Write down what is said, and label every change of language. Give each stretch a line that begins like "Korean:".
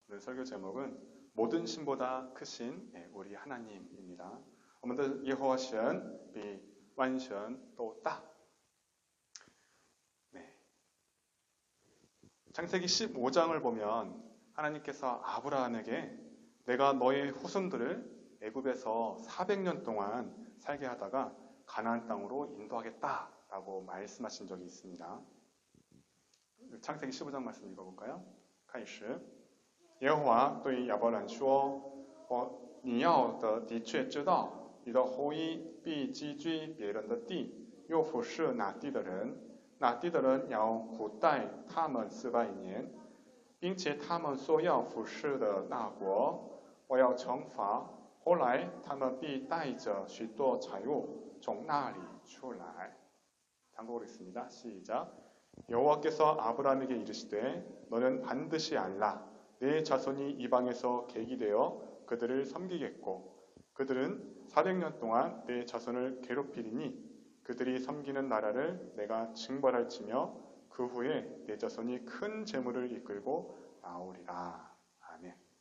Korean: 오늘 설교 제목은 모든 신보다 크신 우리 하나님입니다.
Chinese: 我们的耶和华神比万神都大.
Korean: 네. 창세기 15장을 보면 하나님께서 아브라함에게 내가 너의 후손들을 애굽에서 400년 동안 살게 하다가 가나안 땅으로 인도하겠다라고 말씀하신 적이 있습니다. 창세기 15장 말씀 읽어볼까요?
Chinese: 开始耶和华对亚伯兰说：你要的确知道，你的后裔必寄居别人的地，又服侍那地的人，那地的人要苦待他们400年，并且他们所要服侍的那国，我要惩罚，后来他们必带着许多财物从那里出来.
Korean: 한국어로 읽습니다. 시작. 여호와께서 아브라함에게 이르시되 너는 반드시 알라. 내 자손이 이방에서 객이 되어 그들을 섬기겠고 그들은 400년 동안 내 자손을 괴롭히리니 그들이 섬기는 나라를 내가 징벌할지며 그 후에 내 자손이 큰 재물을 이끌고 나오리라. 아멘.